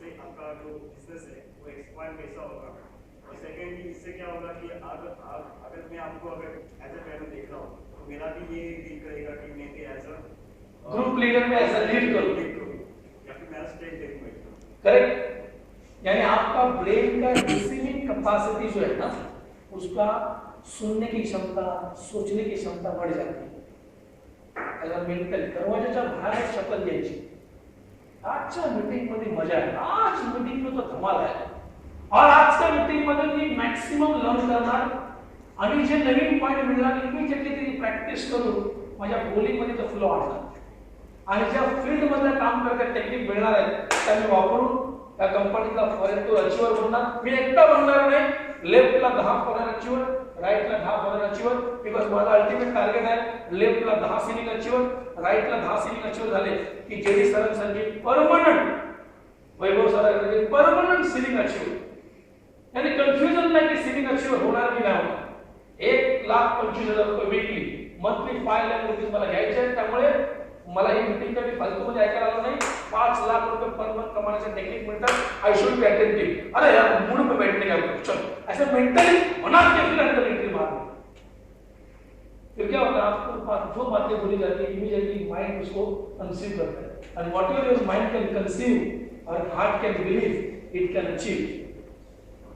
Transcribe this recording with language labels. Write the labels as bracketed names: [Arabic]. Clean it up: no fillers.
[Hindi] उससे आपका जो बिजनेस है वो एक्सपांड कैसा होगा, और सेकेंडली इससे क्या होगा कि अगर मैं आपको अगर एज अ ट्रेनर देख रहा हूँ तो मेरा भी ये दिल करेगा कि मैं भी एज अ ग्रुप लीडर में ऐसा लीड करूं या फिर मैं स्टेज देखूंगा। करेक्ट। यानी आपका ब्रेन का रिसीविंग कैपेसिटी जो है ना, उसका सुनने की क्षमता, सोचने की क्षमता बढ़ जाती है। [Marathi] अगर मेंटल दरवाजाच्या बाहेर शपथ घ्यायची, आजच्या मीटिंग मध्ये मजा आहे, आज मीटिंग में तो धमाल आहे, और आजच्या मीटिंग मध्ये मी मॅक्सिमम लर्न करणार आणि जे नवीन पॉइंट मिळणार इमिजिएटली त्याची प्रॅक्टिस करून माझ्या बोलिंग मध्ये तो फ्लो आणणार, आणि ज्या फील्ड मधलं काम करता टेक्निक मिळणार आहे त्या मी वापरून त्या कंपनीचा फॉरेन टू अचीवर बनणार। मी एकटा बनणार नाही, लेफ्टला 10 foreign achiever, राईटला 10 foreign achiever, because माझा अल्टिमेट टार्गेट आहे लेफ्टला 10 सिलिंग अचीवर, राईटला 10 सिलिंग अचीवर झाले की जेडी सरांसारखी परमनंट, वैभव सरांसारखी परमनंट सिलिंग अचीवर, यानी कन्फ्युजन नाही की सिलिंग अचीवर होणार की नाही होणार। 1,25,000 रुपये वीकली, मंथली 5 लाख रुपये मला घ्यायचे आहेत, त्यामुळे मला ही मीटिंग कधी फालतू मध्ये ऐकायला आलं नाही। [Hindi] 5 लाख रुपये पर मंथ कमाने टेक्निक मिळतात, [English] I should be attentive, [Hindi] अरे यार मूड पे बैठने का चल, ऐसे मेंटली बना के फिर अंदर एंट्री मारना। फिर क्या होता है, आपको जो बातें बोली जाती है इमीडिएटली माइंड उसको कंसीव करता है, [English] and whatever your mind can conceive [Hindi] और [English] Heart can believe it can achieve.